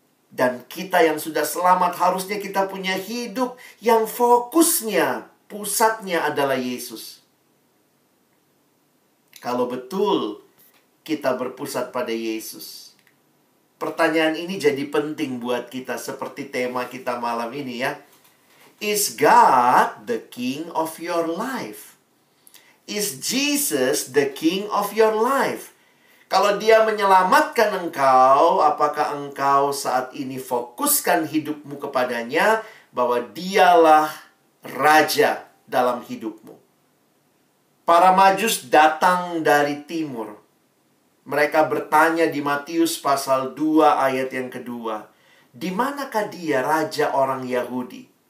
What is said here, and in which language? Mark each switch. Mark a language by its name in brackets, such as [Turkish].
[Indonesian] Dan kita yang sudah selamat harusnya kita punya hidup yang fokusnya, pusatnya adalah Yesus. Kalau betul kita berpusat pada Yesus. Pertanyaan ini jadi penting buat kita seperti tema kita malam ini ya. [English] Is God the King of your life? Is Jesus the King of your life? [Indonesian] Kalau dia menyelamatkan engkau, apakah engkau saat ini fokuskan hidupmu kepadanya, bahwa dialah raja dalam hidupmu? Para Majus datang dari timur. Mereka bertanya di Matius pasal 2 ayat yang kedua, di manakah dia raja orang Yahudi?